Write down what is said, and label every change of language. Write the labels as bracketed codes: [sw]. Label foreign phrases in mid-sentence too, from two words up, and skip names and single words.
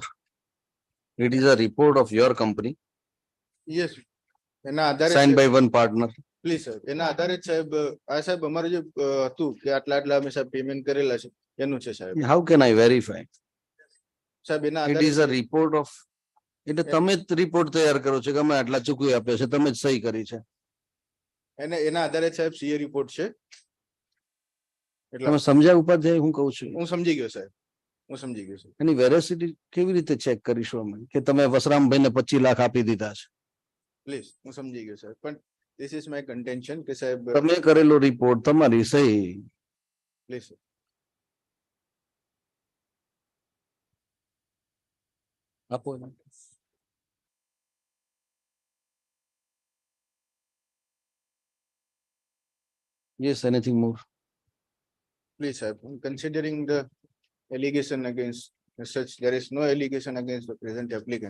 [en] It is a report of your company Yes, [gu] એના આધારે [en] signed by one partner. [gu] પ્લીઝ સાહેબ એના આધારે જ સાહેબ આ સાહેબ અમારું જે હતું કે આટલા આટલા અમે સાહેબ પેમેન્ટ કરેલા છે એનું છે સાહેબ. [en] How can I verify? [gu] સાહેબ એના [en] It [gu] આધારે [en] is a report of. [gu] એટલે તમે જ રિપોર્ટ તૈયાર કરો છો કે અમે આટલા ચૂકવી આપ્યો છે, તમે જ સહી કરી છે. એના આધારે સાહેબ CA રિપોર્ટ છે. એટલે તમે સમજ્યા ઉપાધ્યાય હું કહું છું? હું સમજી ગયો સાહેબ, હું સમજી ગયો સાહેબ. એની વેરાસિટી કેવી રીતે ચેક કરીશું અમે કે તમે વસરામભાઈને 25 લાખ આપી દીધા છે? પ્લીઝ હું સમજી ગયો સાહેબ, પણ [en] this is my contention [gu] કે સાહેબ તમે કરેલો રિપોર્ટ, તમારી સહી. પ્લીઝ આપો. [en] Yes, anything more? please સાહેબ, considering the allegation against as such, there is no allegation against the present applicant.